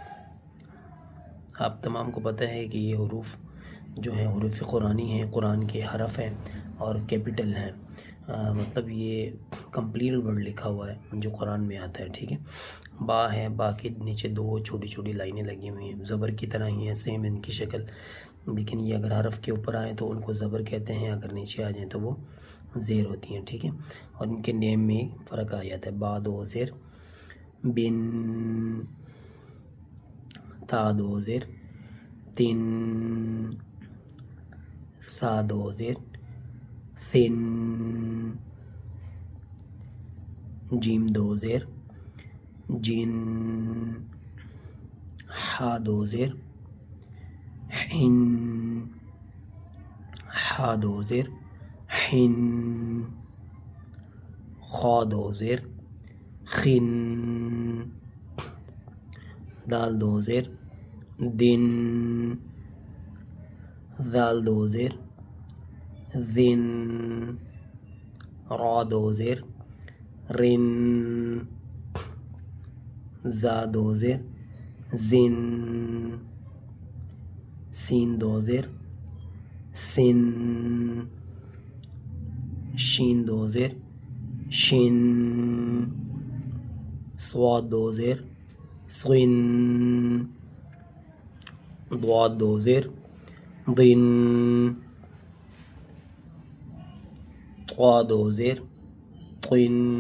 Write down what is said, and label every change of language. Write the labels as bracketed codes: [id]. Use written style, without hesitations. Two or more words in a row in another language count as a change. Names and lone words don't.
[ur] آپ تمام کو پتہ ہے کہ یہ حروف جو ہیں حروف قرآنی ہیں، قرآن کے حرف ہیں اور کیپٹل ہیں، مطلب یہ [en] complete word [ur] لکھا ہوا ہے جو قرآن میں آتا ہے۔ ٹھیک ہے، با ہے، با کے نیچے 2 چھوٹی چھوٹی لائنیں لگی ہوئی ہیں، زبر کی طرح ہی ہیں، سیم ان کی شکل، لیکن یہ اگر حرف کے اوپر آئیں تو ان کو زبر کہتے ہیں، اگر نیچے آ جائیں تو وہ زیر ہوتی ہیں۔ ٹھیک ہے، اور ان کے نیم میں فرق آ جاتا ہے۔ با 2 زیر، بن، تا 2 زیر، تن، سا 2 زیر، ثن، جیم 2 زیر، جن، حا 2 زیر، حن، حا 2 زیر، حن، خا 2 زیر، خن، دال 2 زیر، دن، ذال 2 زیر، ذن، را 2 زیر، رن، زا 2 زیر، زن، سین 2 زیر، سن، شین 2 زیر، شن، صاد 2 زیر، صن، ضاد 2 زیر، ضن، طا 2 زیر، طن،